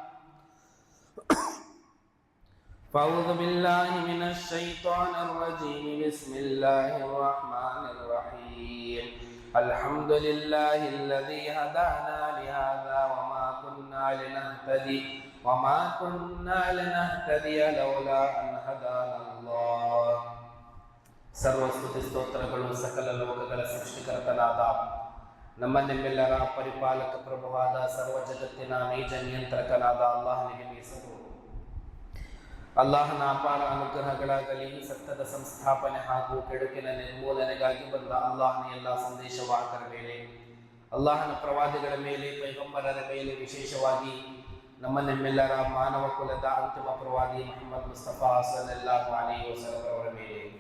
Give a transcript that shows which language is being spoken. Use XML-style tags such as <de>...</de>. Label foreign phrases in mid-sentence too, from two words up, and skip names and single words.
<ar>فأعوذ بالله من الشيطان الرجيم. بسم الله الرحمن الرحيم. الحمد لله الذي هدانا لهذا وما كنا لنهتدي لولا أن هدانا الله.</ar> <kn>ಸರ್ವಸ್ತುತಿ ಸ್ತೋತ್ರಗಳು ಸಕಲ ಲೋಕಗಳ ಸೃಷ್ಟಿಕರ್ತನಾದ ನಮ್ಮ ನಿಮ್ಮೆಲ್ಲರ ಪರಿಪಾಲಕ ಪ್ರಭುವಾದ ಸರ್ವ ಜಗತ್ತಿನ ನೈಜ ನಿಯಂತ್ರಕನಾದ ಅಲ್ಲಾಹನಿಗೆ ಮೀಸಲು. ಅಲ್ಲಾಹನ ಅಪಾರ ಅನುಗ್ರಹಗಳಾಗಲಿ, ಸತ್ಯದ ಸಂಸ್ಥಾಪನೆ ಹಾಗೂ ಕೆಡುಕಿನ ನಿರ್ಮೂಲನೆಗಾಗಿ ಬಂದ ಅಲ್ಲಾಹನ ಎಲ್ಲ ಸಂದೇಶವಾಹಕರ ಮೇಲೆ, ಅಲ್ಲಾಹನ ಪ್ರವಾದಿಗಳ ಮೇಲೆ, ಪೈಗಂಬರರ ಮೇಲೆ, ವಿಶೇಷವಾಗಿ ನಮ್ಮ ನಿಮ್ಮೆಲ್ಲರ ಮಾನವ ಕುಲದ ಅಂತಿಮ ಪ್ರವಾದಿ ಮುಹಮ್ಮದ್ ಮುಸ್ತಫಾ</kn> <ar>صلى الله عليه وسلم</ar> <kn>ಅವರ ಮೇಲೆ.</kn>